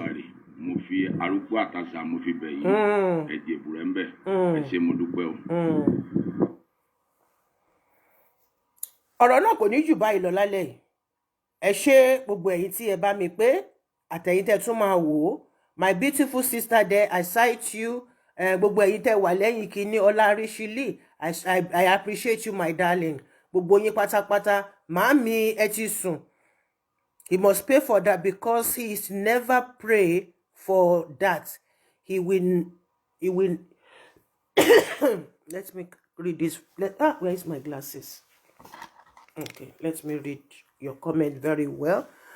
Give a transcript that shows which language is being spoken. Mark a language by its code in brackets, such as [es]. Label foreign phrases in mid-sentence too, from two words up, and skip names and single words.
[yo] Mo fi arúgbó àtàṣà mo fi bẹ̀ yín. Ẹ jẹ́ èbù rẹ̀ ń bẹ̀. Ẹ ṣé mo dúpẹ́ o. Ọ̀rọ̀ náà kò ní jù báyìí lọ lálẹ́ yìí. Ẹ ṣé gbogbo ẹ̀yin tí ẹ bá mi pé àtẹ̀yin tẹ́ tún máa wò ó. [en] My beautiful sister there, I cite you. [yo] Gbogbo ẹ̀yin tẹ́ wà lẹ́yìn kínní Ọláríṣílì, [en] I appreciate you my darling. [yo] Gbogbo yín pátápátá, màámi ẹ ti sùn. [en] He must pay for that because he is never pray for that. He will let me read this. Where is my glasses? Okay, let me read your comment very well.